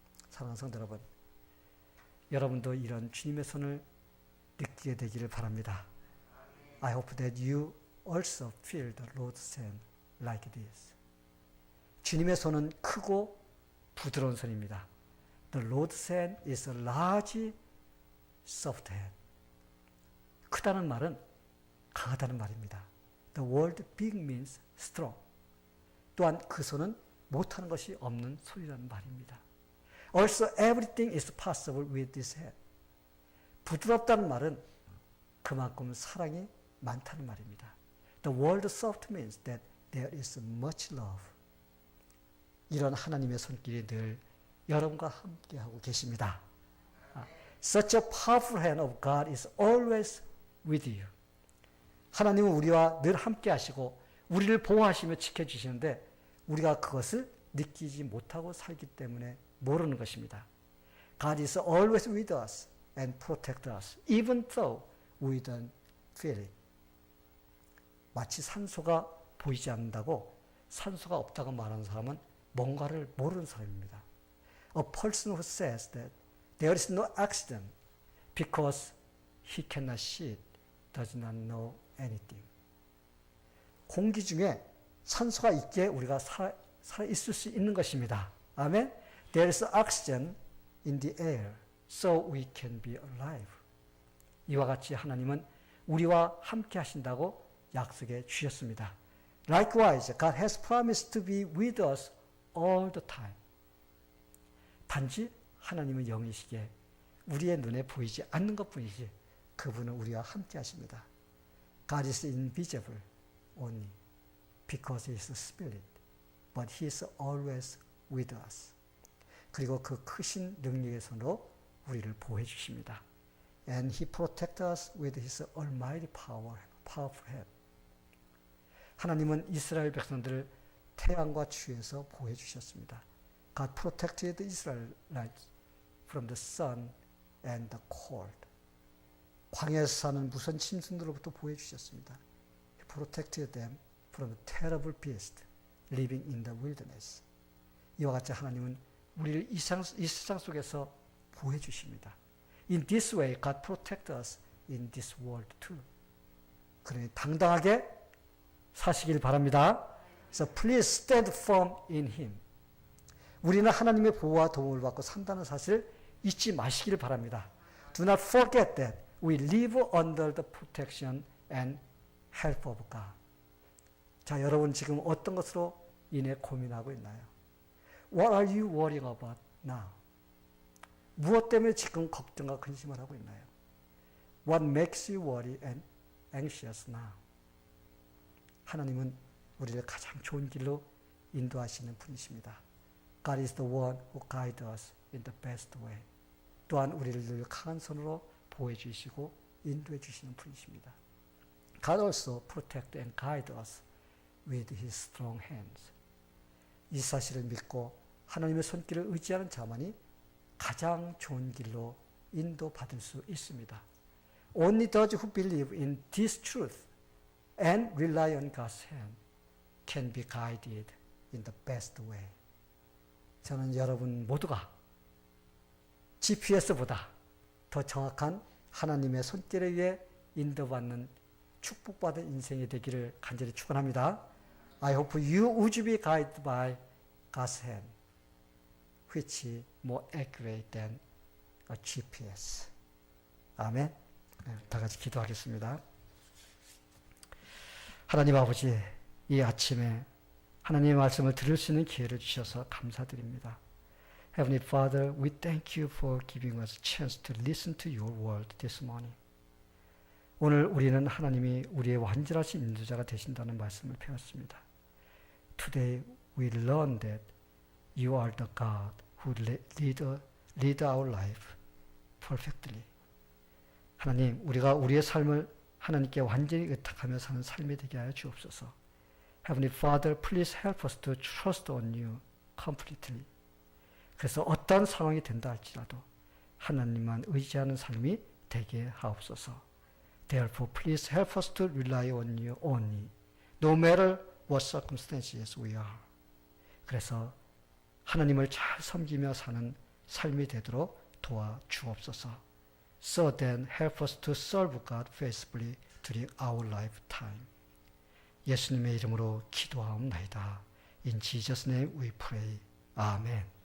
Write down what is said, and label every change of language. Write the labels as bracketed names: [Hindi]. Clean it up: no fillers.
[Korean] 사랑하는 성도 여러분, 여러분도 이런 주님의 손을 느끼게 되기를 바랍니다. [English] I hope that you also feel the Lord's hand like this. [Korean] 주님의 손은 크고 부드러운 손입니다. [English] The Lord's hand is a large, soft hand. [Korean] 크다는 말은 강하다는 말입니다. [English] The word big means strong. [Korean] 또한 그 손은 못하는 것이 없는 손이라는 말입니다. [English] Also, everything is possible with this hand. [Korean] 부드럽다는 말은 그만큼 사랑이 많다는 말입니다. [English] The word soft means that there is much love. [Korean] 이런 하나님의 손길이 늘 여러분과 함께하고 계십니다. [English] Such a powerful hand of God is always with you. [Korean] 하나님은 우리와 늘 함께 하시고 우리를 보호하시며 지켜주시는데 우리가 그것을 느끼지 못하고 살기 때문에 모르는 것입니다. [English] God is always with us and protect us, even though we don't feel it. [Korean] 마치 산소가 보이지 않는다고 산소가 없다고 말하는 사람은 뭔가를 모르는 사람입니다. [English] A person who says that there is no oxygen because he cannot see it does not know anything. [Korean] 공기 중에 산소가 있기에 우리가 살아 있을 수 있는 것입니다. 아멘. [English] There is oxygen in the air, so we can be alive. [Korean] 이와 같이 하나님은 우리와 함께 하신다고 약속해 주셨습니다. [English] Likewise, God has promised to be with us all the time. [Korean] 단지 하나님은 영이시기에 우리의 눈에 보이지 않는 것뿐이지 그분은 우리와 함께 하십니다. [English] God is invisible only because He is Spirit, but He is always with us. [Korean] 그리고 그 크신 능력의 손으로 우리를 보호해 주십니다. [English] And He protects us with His almighty powerful hand. [Korean] 하나님은 이스라엘 백성들을 태양과 추위에서 보호해 주셨습니다. [English] God protected the Israelites from the sun and the cold. [Korean] 광야에서 사는 무선 짐승들로부터 보호해 주셨습니다. [English] He protected them from the terrible beast living in the wilderness. [Korean] 이와 같이 하나님은 우리를 이 세상 속에서 보호해 주십니다. [English] In this way, God protects us in this world too. [Korean] 그러니 당당하게 사시길 바랍니다. [English] So please stand firm in Him. [Korean] 우리는 하나님의 보호와 도움을 받고 산다는 사실을 잊지 마시길 바랍니다. [English] Do not forget that we live under the protection and help of God. [Korean] 자, 여러분 지금 어떤 것으로 인해 고민하고 있나요? [English] What are you worrying about now? [Korean] 무엇 때문에 지금 걱정과 근심을 하고 있나요? [English] What makes you worry and anxious now? [Korean] 하나님은 우리를 가장 좋은 길로 인도하시는 분이십니다. [English] God is the one who guides us in the best way. [Korean] 또한 우리를 늘 강한 손으로 보호해 주시고 인도해 주시는 분이십니다. [English] God also protect and guide us with His strong hands. [Korean] 이 사실을 믿고 하나님의 손길을 의지하는 자만이 가장 좋은 길로 인도받을 수 있습니다. [English] Only those who believe in this truth and rely on God's hand can be guided in the best way. [Korean] 저는 여러분 모두가 GPS보다 더 정확한 하나님의 손길에 의해 인도받는 축복받은 인생이 되기를 간절히 축원합니다. [English] I hope you would be guided by God's hand, which is more accurate than a GPS. [Korean] 아멘. 다 같이 기도하겠습니다. 하나님 아버지, 이 아침에 하나님의 말씀을 들을 수 있는 기회를 주셔서 감사드립니다. [English] Heavenly Father, we thank you for giving us a chance to listen to your word this morning. [Korean] 오늘 우리는 하나님이 우리의 완전하신 인도자가 되신다는 말씀을 배웠습니다. [English] Today we learn that you are the God who lead our life perfectly. [Korean] 하나님, 우리가 우리의 삶을 하나님께 완전히 의탁하며 사는 삶이 되게 하여 주옵소서. [English] Heavenly Father, please help us to trust on you completely. [Korean] 그래서 어떤 상황이 된다 할지라도 하나님만 의지하는 삶이 되게 하옵소서. [English] Therefore, please help us to rely on you only, no matter what circumstances we are. [Korean] 그래서 하나님을 잘 섬기며 사는 삶이 되도록 도와주옵소서. [English] So then, help us to serve God faithfully during our lifetime. [Korean] 예수님의 이름으로 기도하옵나이다. [English] In Jesus' name we pray. Amen.